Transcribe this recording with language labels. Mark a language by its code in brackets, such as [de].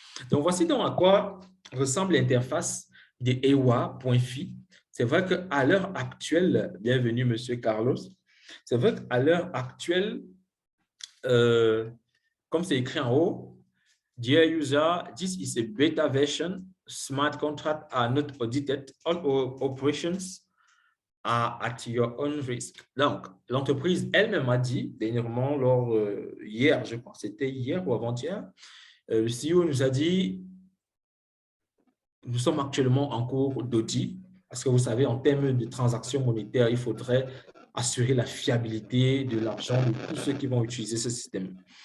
[fr] Donc, voici donc à quoi ressemble l'interface de EWA.fi. C'est vrai qu'à l'heure actuelle, bienvenue, Monsieur Carlos, c'est vrai qu'à l'heure actuelle, comme c'est écrit en haut, [en] Dear user, this is a beta version. Smart contracts are not audited. All operations are at your own risk. [fr] Donc, l'entreprise elle-même a dit, dernièrement, hier, je crois, c'était hier ou avant-hier, le CEO nous a dit, nous sommes actuellement en cours d'audit parce que vous savez, en termes de transactions monétaires, il faudrait assurer la fiabilité de l'argent de tous ceux qui vont utiliser ce système.